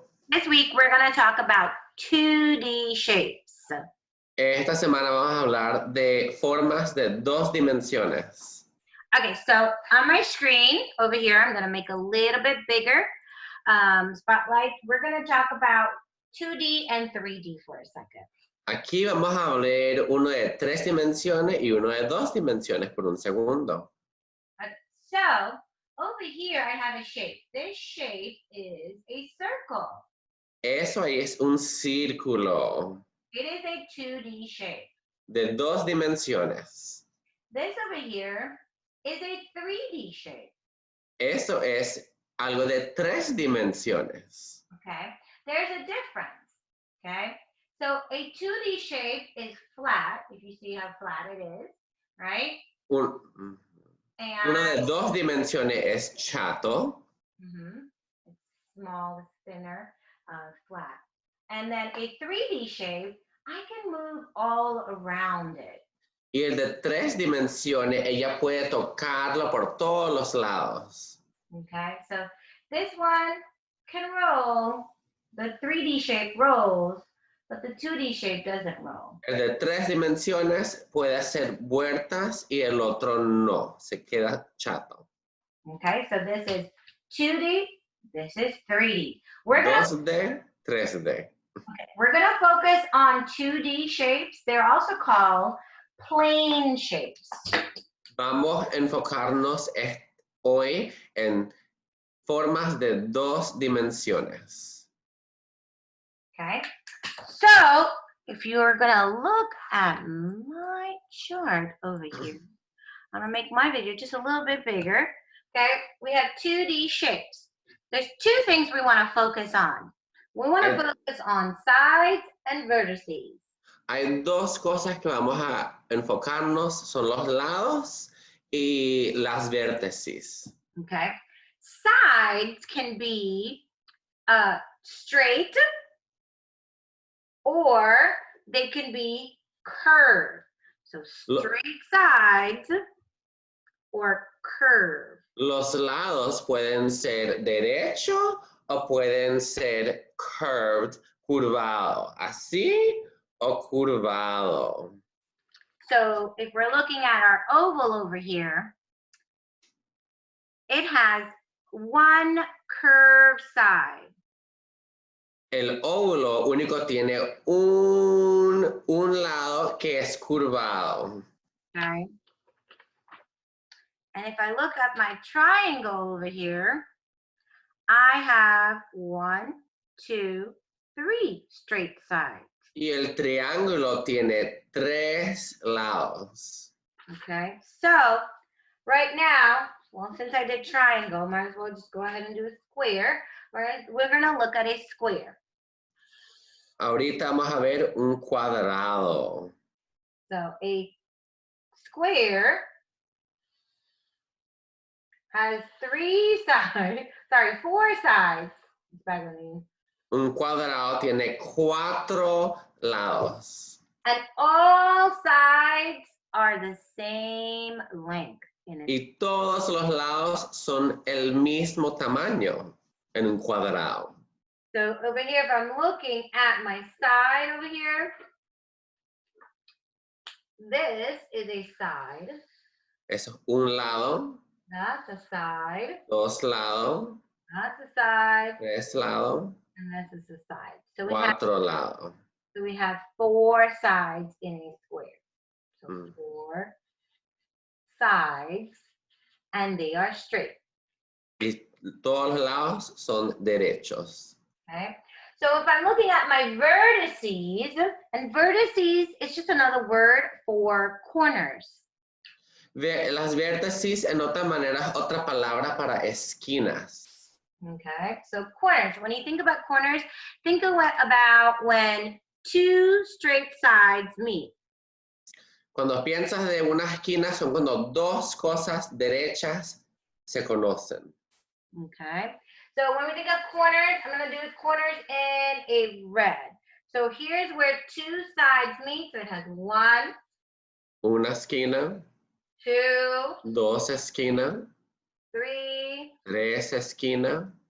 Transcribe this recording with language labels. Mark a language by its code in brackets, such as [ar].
[en] This week, we're going to talk about 2D shapes. [es] Esta semana vamos a hablar de formas de dos dimensiones. [en] Okay, so on my screen over here, I'm going to make a little bit bigger spotlight. We're going to talk about 2D and 3D for a second. [es] Aquí vamos a hablar uno de 3 dimensiones y uno de 2 dimensiones por un segundo. [en] So, over here, I have a shape. This shape is a circle. [es] Eso ahí es un círculo. [en] It is a 2D shape. [es] De 2 dimensiones. [en] This over here is a 3D shape. [es] Eso es algo de 3 dimensiones. [en] Okay, there's a difference. Okay, so a 2D shape is flat, if you see how flat it is, right? [es] Uno de 2 dimensiones es chato. [en] It's small, it's thinner, flat. And then a 3D shape, I can move all around it. [es] Y el de 3 dimensiones, ella puede tocarlo por todos los lados. [en] Okay, so this one can roll, the 3D shape rolls, but the 2D shape doesn't roll. [es] El de 3 dimensiones puede hacer vueltas y el otro no, se queda chato. [en] Okay, so this is 2D, this is 3D. We're gonna 2D, 3D. Okay, we're going to focus on 2D shapes. They're also called plane shapes. [es] Vamos a enfocarnos hoy en formas de 2 dimensiones. [en] Okay, so if you're going to look at my chart over here, I'm going to make my video just a little bit bigger. Okay, we have 2D shapes. There's 2 things we want to focus on. We want to focus on sides and vertices. [es] Hay 2 cosas que vamos a enfocarnos, son los lados y las vértices. [en] Okay, sides can be straight or they can be curved. So straight sides or curve. [es] Los lados pueden ser derecho o pueden ser curved, curvado, así o curvado. [en] So if we're looking at our oval over here, it has one curved side. [es] El óvulo único tiene un lado que es curvado. [en] Okay. And if I look at my triangle over here, I have 1, 2, 3 straight sides. [es] Y el triángulo tiene 3 lados. [en] Okay, so right now, well, since I did triangle, might as well just go ahead and do a square. We're going to look at a square. [es] Ahorita vamos a ver un cuadrado. [en] So a square has 4 sides. [es] Un cuadrado tiene 4 lados. [en] And all sides are the same length. [es] Y todos los lados son el mismo tamaño en un cuadrado. [en] So over here, if I'm looking at my side over here, this is a side. [es] Eso es un lado. [en] That's a side. [es] 2 lados. [en] That's a side. [es] 3 lados. [en] And this is a side. So [es] 4 lados. [en] So we have 4 sides in a square. So 4 sides, and they are straight. [es] Y todos los lados son derechos. [en] Okay. So if I'm looking at my vertices, and vertices is just another word for corners. [es] Las vértices en otra manera es otra palabra para esquinas. [en] Okay, so corners. When you think about corners, think about when 2 straight sides meet. [es] Cuando piensas de una esquina son cuando 2 cosas derechas se conocen. [en] Okay, so when we think of corners, I'm going to do corners in a red. So here's where 2 sides meet. So it has 1. [es] Una esquina. 2, 2 esquinas, 3, 3 esquinas,